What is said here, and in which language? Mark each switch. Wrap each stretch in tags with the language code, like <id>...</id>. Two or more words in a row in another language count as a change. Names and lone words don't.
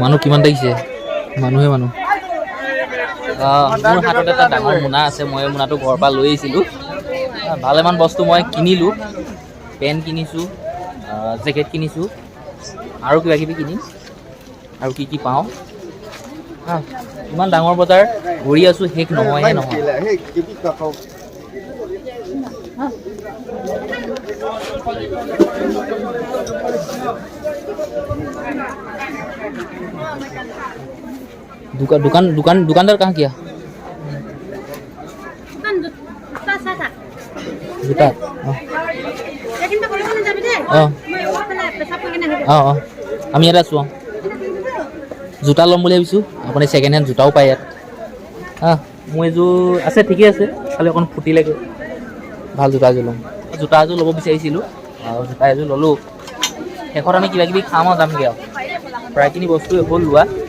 <as>মানুহ কিমান দেখিছে মানুহে মানুহ মোৰ হাতত এটা ডাঙৰ মোনা আছে মই মোনাটো ঘৰৰ পৰা লৈ আহিছিলোঁ ভালেমান বস্তু মই কিনিলোঁ পেণ্ট কিনিছোঁ জেকেট কিনিছোঁ আৰু কিবা কিবি কিনিম আৰু কি কি পাওঁ ইমান ডাঙৰ বজাৰ ঘূৰি আছোঁ শেষ নহয়হে নহয়</as> <hi>दुकानदार कहाँ किया जूता</hi> <as>আমি ইয়াত আছোঁ জোতা ল'ম বুলি ভাবিছোঁ আপুনি</as> <en>second hand</en> <as>জোতাও পায় ইয়াত মোৰ এযোৰ আছে ঠিকে আছে খালি অকণ ফুটিলেগৈ ভাল জোতা এযোৰ ল'ম জোতা এযোৰ ল'ব বিচাৰিছিলোঁ আৰু জোতা এযোৰ ল'লোঁ শেষত আমি কিবা কিবি খাম আৰু যামগৈ আৰু প্ৰায়খিনি বস্তু হ'ল লোৱা</as>